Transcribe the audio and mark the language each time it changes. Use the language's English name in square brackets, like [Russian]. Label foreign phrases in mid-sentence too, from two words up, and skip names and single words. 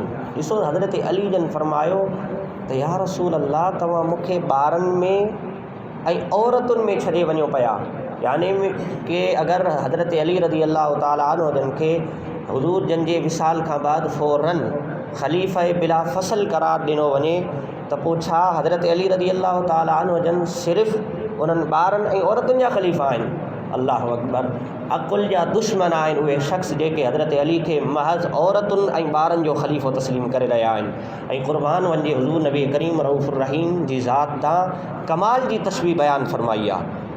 [Sindhi] ڈسو حضرت علی جن فرماयो تو [Arabic] یا رسول اللہ [Sindhi] تواں مکھے بارن میں ای عورتن میں چھڑے ونو پیا، یعنی کہ اگر حضرت علی [Arabic] رضی اللہ تعالیٰ عنہ [Sindhi] جن کے حضور جن کے وصال کا بعد فوراً خلیفہ بلا فصل قرار ڈنو ونے त पोइ छा हज़रत अली [Arabic] رضي الله تعالى عنه [Sindhi] जन सिर्फ़ु उन्हनि ॿारनि ऐं औरतुनि जा ख़लीफ़ा आहिनि? [Arabic] الله أكبر. [Sindhi] अकुल जा दुश्मन आहिनि उहे शख़्स जेके हज़रत अली खे महज़ औरतुनि ऐं ॿारनि जो ख़लीफ़ो तस्लीम करे रहिया आहिनि। ऐं क़ुर्बान वञे हुज़ूर नबी करीम रऊफ़ुर रहीम जी ज़ात तां कमाल जी तशबीह बयानु फरमाई आहे।